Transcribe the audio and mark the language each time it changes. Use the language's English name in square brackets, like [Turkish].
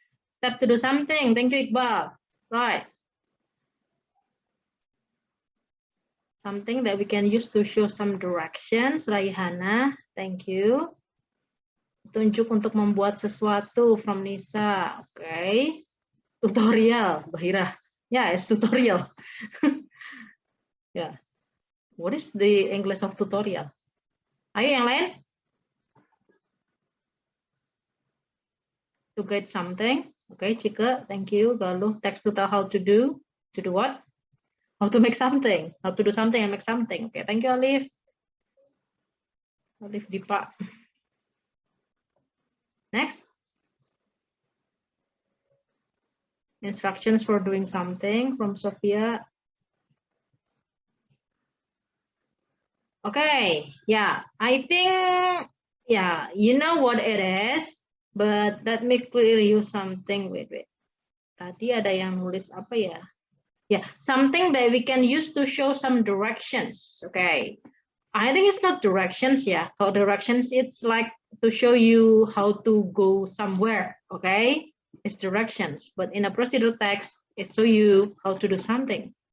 [English] Step to do something. Thank you, Iqbal. Right. Something that we can use to show some directions. Raihana, thank you. [Indonesian] Tunjuk untuk membuat sesuatu [English] from [Indonesian] Nisa. [English] Okay. Tutorial, Bahira. Yeah, it's tutorial. Yeah. What is the English of tutorial? [Indonesian] Ayo yang lain. [English] To get something. Okay, Chika, thank you. Galuh, text to tell how to do. To do what? How to make something. How to do something and make something. Okay, thank you, Alif. Alif Dipa. Next. Instructions for doing something from Sophia. Okay, yeah, I think, yeah, you know what it is, but let me clearly use something. Wait. [Indonesian] Tadi ada yang nulis apa ya? [English] Yeah, something that we can use to show some directions. Okay, I think it's not directions. Yeah, [Indonesian] kalau [English] directions, it's like to show you how to go somewhere. Okay, it's directions. But in a procedural text, it show you how to do something.